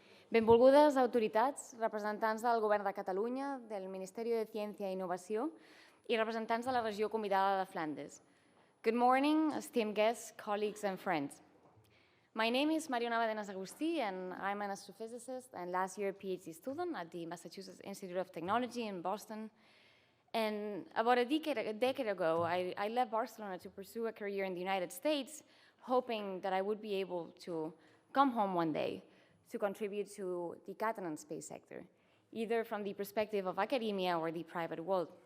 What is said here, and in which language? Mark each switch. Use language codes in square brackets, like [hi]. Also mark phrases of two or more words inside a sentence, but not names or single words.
[ca] Benvolgudes autoritats, representants del Govern de Catalunya, del Ministeri de Ciència i Innovació i representants de la regió convidada de Flandes. [en] Good morning, esteemed guests, colleagues and friends. My name is Mariona Badenas and I'm an astrophysicist and last year PhD student at the Massachusetts Institute of Technology in Boston. And about a decade ago, I left Barcelona to pursue a career in the United States, hoping that I would be able to come home one day to contribute to the Catalan space sector, either from the perspective of academia or the private world.